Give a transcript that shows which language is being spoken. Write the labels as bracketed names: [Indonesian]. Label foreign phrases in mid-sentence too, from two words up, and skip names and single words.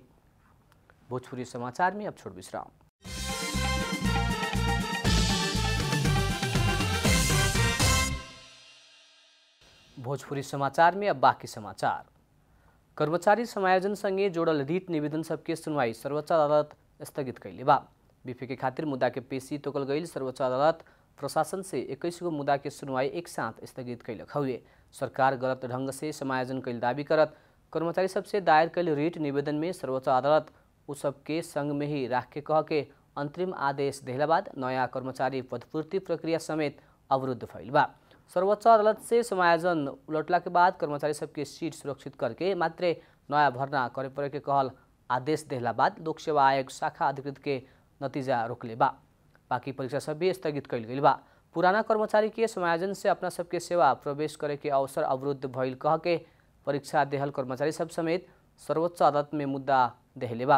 [Bhojpuri] भोजपुरी समाचार में अब छोड़ विश्राम। भोजपुरी समाचार में अब बाकी समाचार। कर्मचारी समायोजन सँगै जोड़ल रीट निवेदन सबके सुनवाई सर्वोच्च अदालत स्थगित कैले बा। बीफे के खातिर मुद्दा के पेशी तोकल गई सर्वोच्च अदालत प्रशासन से 21 गो मुद्दा के सुनवाई एक साथ स्थगित कैलक हुए। सरकार गलत ढंग से समायोजन कैल दावी करत कर्मचारी सबसे दायर कैल रीट निवेदन में सर्वोच्च अदालत उ सबके संग में ही राख के कह के अंतरिम आदेश देला बाद नया कर्मचारी पदपूर्ति प्रक्रिया समेत अवरुद्ध भइल बा। सर्वोच्च अदालत से समायोजन उलटला के बाद कर्मचारी सबके सीट सुरक्षित करके मात्र नया भर्ना करे पड़े के कहल आदेश देला बाद लोक सेवा आयोग शाखा अधिकृत के नतीजा रोकले बा। बाकी परीक्षा सब भी स्थगित कैल गई बा। पुराना कर्मचारी के समायोजन से अपना सबके सेवा प्रवेश करे के अवसर अवरुद्ध भइल कह के परीक्षा देहल कर्मचारी सब समेत सर्वोच्च अदालत में मुद्दा देहले बा।